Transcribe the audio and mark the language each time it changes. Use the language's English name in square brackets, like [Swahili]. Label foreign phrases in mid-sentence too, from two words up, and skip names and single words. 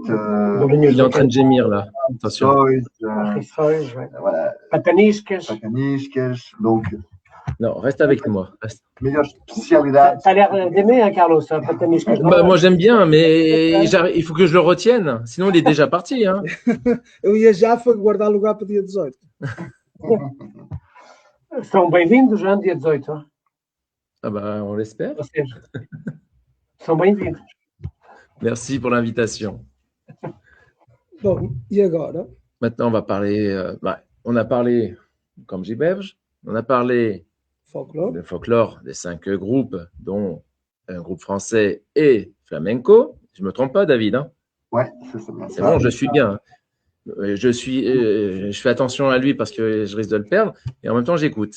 [French] Il est en train de gémir, là. Attention. Voilà. Pataniscas. Donc, non, reste avec moi. Meilleure spécialité. T'as l'air d'aimer, hein, Carlos, pataniscas. Moi, j'aime bien, mais il faut que je le retienne. Sinon, il est déjà parti. Hein. [Portuguese] Eu ia já guardar lugar para dia 18. São bem-vindos, hein, dia 18. [French] Hein? Ah bah, on l'espère. [Portuguese] São bem-vindos. [French] Merci pour l'invitation. [Portuguese] Bom, e agora? [French] Maintenant, on va parler. On a parlé, comme j'y belge, on a parlé de folklore des 5 groupes, dont un groupe français et flamenco. Je ne me trompe pas, David, hein? Ouais, c'est ça. C'est bon, je suis bien. Je fais attention à lui parce que je risque de le perdre et en même temps, j'écoute.